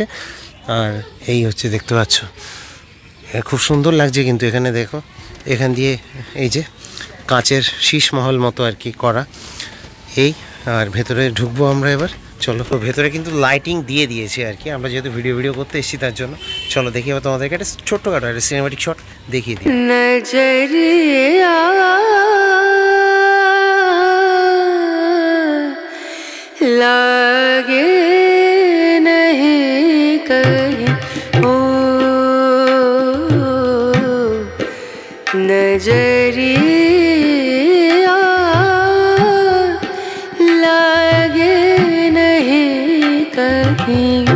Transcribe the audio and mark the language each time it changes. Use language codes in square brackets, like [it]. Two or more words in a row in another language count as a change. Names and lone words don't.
[bn] আর এই হচ্ছে দেখতে পাচ্ছ, খুব সুন্দর লাগছে কিন্তু এখানে দেখো, এখান দিয়ে এই যে কাঁচের শীষমহল মতো আর কি করা। এই আর ভেতরে ঢুকবো আমরা এবার, চলো। তো ভেতরে কিন্তু লাইটিং দিয়ে দিয়েছে আর কি, আমরা যেহেতু ভিডিও করতে এসেছি তার জন্য। চলো দেখি এবার তোমাদেরকে একটা ছোট্টখাটো একটা সিনেমাটিক শট দেখিয়ে দিই। [hi] नजरिया लागे नहीं कहीं ओ नजरिया लागे नहीं कहीं